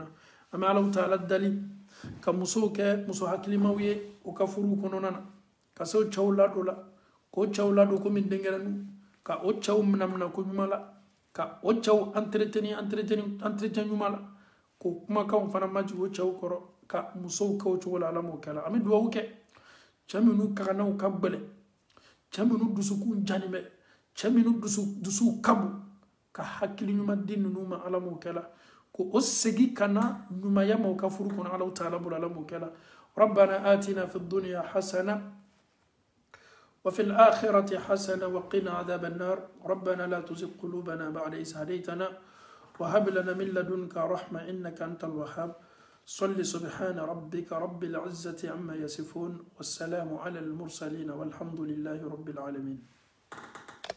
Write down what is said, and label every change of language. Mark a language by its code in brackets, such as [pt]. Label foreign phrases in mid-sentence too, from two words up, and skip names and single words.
[bm] An bɛ Alahu Taala dali ka musow kɛ muso hakilimaw ye u ka furuw kɔnɔna na, ka se o cɛw ladon la, k'o cɛw ladon komi denkɛrɛninw, ka o cɛw minɛ ko ɲuman la, ka o cɛw entretien ɲuman la, ko kumakanw fana majigin o cɛw kɔrɔ, ka musow kɛ o cogo la. Ala m'o kɛ la. An bɛ duwawu kɛ cɛ minnu kaganaw ka gbɛlɛ, cɛ minnu dusukun jani bɛ, cɛ minnu dusuw ka bon, ka hakili ɲuman di ninnu ma. Ala m'o kɛ la. Ko o segin ka na ɲumanya ma u ka furu kɔnɔ Alahu Taala bolo. Ala m'o kɛ la. [ar] ربنا آتنا في الدنيا حسنة وفي الآخرة حسنة وقنا عذاب النار ربنا لا تزغ قلوبنا بعد إذ هديتنا وهب لنا من لدنك رحمة إنك أنت الوهاب صل سبحان ربك رب العزة عما يصفون والسلام على المرسلين والحمد لله رب العالمين.